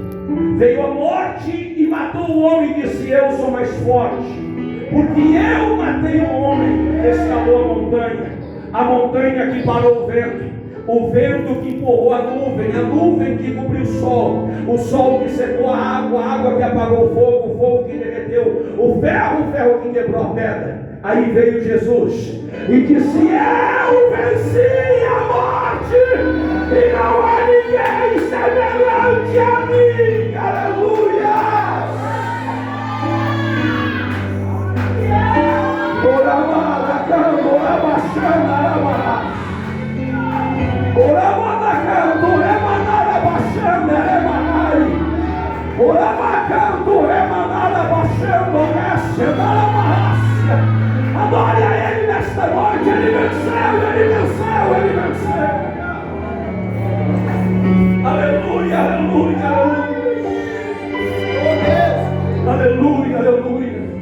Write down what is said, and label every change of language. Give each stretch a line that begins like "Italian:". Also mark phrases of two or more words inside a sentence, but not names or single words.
Portuguese: Veio a morte e matou o homem, e disse: eu sou mais forte, porque eu matei o homem que escalou a montanha que parou o vento que empurrou a nuvem que cobriu o sol que secou a água que apagou o fogo que derreteu o ferro que quebrou a pedra. Aí veio Jesus e disse: eu venci a morte, e não há ninguém semelhante a mim. Aleluia! Oramada, canto, orabaxana, arabará. Oramada, canto, remanada, baixana, remanai. Orabacanto, remanada, baixando, oeste, arabará. Adore a Ele nesta noite. Ele venceu, Ele venceu, Ele venceu. Aleluia, aleluia, aleluia. Aleluia, aleluia.